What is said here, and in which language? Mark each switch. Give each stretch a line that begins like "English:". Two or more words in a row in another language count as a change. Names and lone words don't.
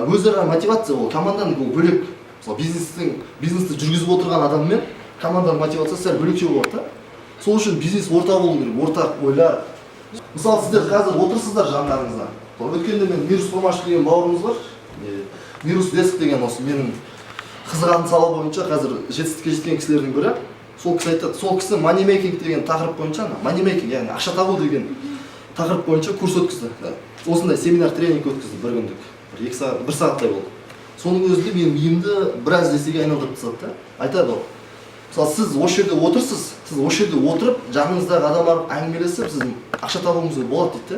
Kazakh: Өзара мотивация ол команданың ол бөлек. Мысалы бизнесті жүргізіп отырған адаммен команданың мотивациясы сәл бөлекше болады та. Сол үшін бизнес орта болу керек, ортақ ойлар. Мысалы сіздер қазір отырсыздар жандарыңызда. Өткенде мен Мирус Томашев деген бауырымыз бар. Мирус Деск деген осы менің қызығатын сала бойынша қазір жетістікке жеткен кісілердің бірі. Сол кісі айтады, сол кісі money-making деген тақырып бойынша, money-making, яғни ақша табу деген тақырып бойынша курс өткізді. Осындай семинар тренинг өткізді бір күндік, бір сағаттай болды. Соның өзінде менің миымды біраз десеге айналдырып тастады да. Айтады ол. Мысалы сіз осы жерде отырсыз, сіз осы жерде отырып, жаныңыздағы адамдар әңгімелесіп, сіз ақша табуыңыз болады дейді.